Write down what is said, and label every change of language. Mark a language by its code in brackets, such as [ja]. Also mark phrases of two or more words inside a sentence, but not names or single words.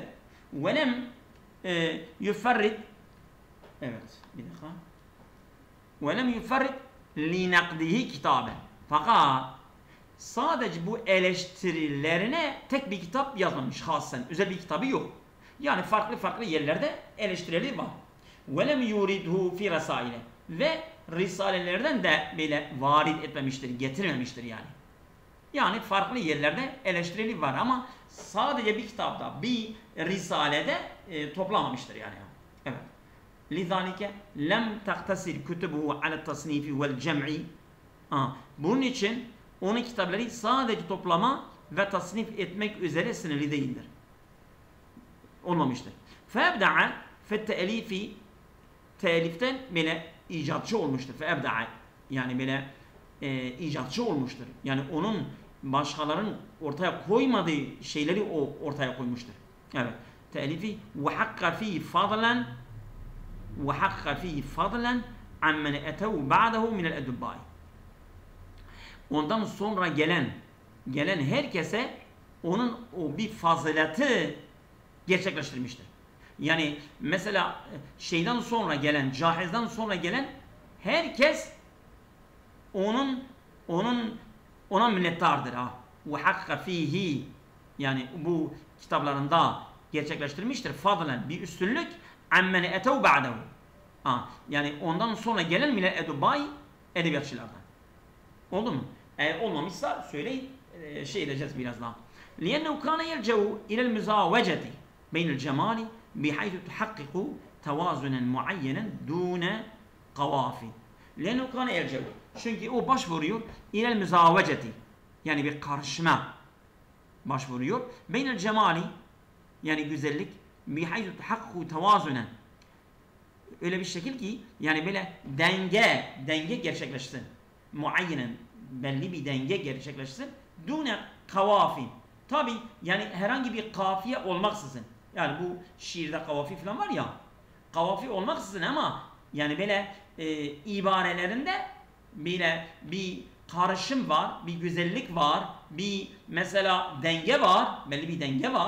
[ar] ولم يفرد [tr] evet bir dakika. [ar] ولم يفرد لنقده كتابا. [tr] Fakat sadece bu eleştirilerine tek bir kitap yazmamış hasen. Özel bir kitabı yok. Yani farklı yerlerde eleştirileri var. [ar] وَلَمْ يُورِدْهُ فِي رَسَائِلَ [tr] ve risalelerden de böyle varid etmemiştir, getirmemiştir yani. Yani farklı yerlerde eleştirili var ama sadece bir kitapta, bir risalede toplamamıştır yani. Evet. [ar] لِذَٰلِكَ لَمْ تَقْتَسِرْ كُتُبُهُ عَلَى التَّصْنِيفِ وَالْجَمْعِ [tr] Bunun için onun kitapları sadece toplama ve tasnif etmek üzere sınırlı değildir. Olmamıştır. [ar] فَاَبْدَعَ فَالتَّأَلِيفِ [tr] Teliften böyle icatçı olmuştur. فَاَبْدَعَ Yani böyle icatçı olmuştur. Yani onun başkalarının ortaya koymadığı şeyleri o ortaya koymuştur. Evet. Telifi [ar] وَحَقَّ ف۪ي فَضْلًا عَمَّنْ اَتَوْ بَعْدَهُ مِنَ الْاَدُبَّاءِ [tr] Ondan sonra gelen herkese onun o bir fazileti gerçekleştirmiştir. Yani mesela şeyden sonra gelen, Cahiz'den sonra gelen herkes ona minnettardır. [ar] وَحَقَّ ف۪يهِ [tr] Yani bu kitaplarında gerçekleştirmiştir. Fadlen bir üstünlük [ar] عَمَّنْ اَتَوْ بَعْدَهُ [tr] Yani ondan sonra gelen [ar] من الأدباء [tr] edebiyatçılardan. Oldu mu? Eğer olmamışsa söyleyin, şey edeceğiz biraz daha. [ar] لِيَنَّهُ كَانَ يَرْجَوْ إِلَى الْمُزَاوَجَةِ بَيْنَ الْجَمَالِ بِحَيْثُ تُحَقِّقُ تَوَازُنًا مُعَيَّنًا دُونَ قَوَافٍ لِيَنَّهُ كَانَ يَرْجَوْ [tr] Çünkü o başvuruyor [ar] إِلَى الْمُزَاوَجَةِ [tr] Yani bir karışma başvuruyor. [ar] بَيْنَ الْجَمَالِ [tr] Yani güzellik [ar] بِحَيْثُ تُحَقِّقُ تَوَازُنًا [tr] Öyle bir şekil ki yani böyle denge gerçekleşsin. Muayyenen belli bir denge gerçekleşsin. [ar] دون قواف. [tr] Tabi yani herhangi bir kafiye olmaksızın. Yani bu şiirde kavafi falan var ya. Kavafi olmaksızın ama yani böyle ibarelerinde böyle bir karışım var, bir güzellik var, bir mesela denge var, belli bir denge var.